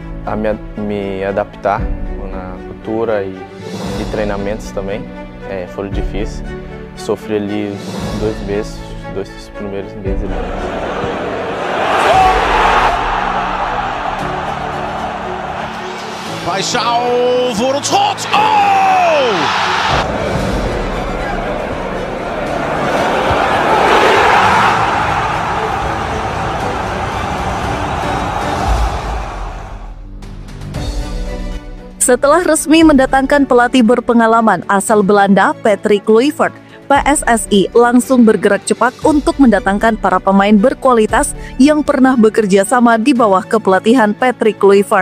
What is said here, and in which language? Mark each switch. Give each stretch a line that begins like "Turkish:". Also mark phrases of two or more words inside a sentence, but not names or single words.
Portuguese: me adaptar na cultura e treinamentos também. Foram difíceis. Sofri ali 2 meses, 2 primeiros meses ali. Paixão voor het schot. Oh!
Indonesian: Setelah resmi mendatangkan pelatih berpengalaman asal Belanda, Patrick Kluivert, PSSI langsung bergerak cepat untuk mendatangkan para pemain berkualitas yang pernah bekerja sama di bawah kepelatihan Patrick Kluivert.